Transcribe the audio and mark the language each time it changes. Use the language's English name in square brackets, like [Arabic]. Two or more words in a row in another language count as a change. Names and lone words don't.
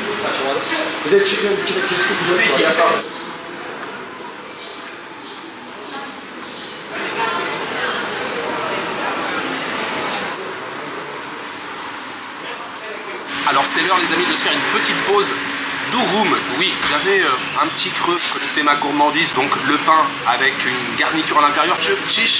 [Turkish] Açamadım. Bir de çıkıyorum, iki de keskin bir yol var. [French] Alors c'est l'heure les amis de se faire une petite pause durum. Oui, j'avais un petit creux, vous connaissez ma gourmandise, donc le pain avec une garniture à l'intérieur.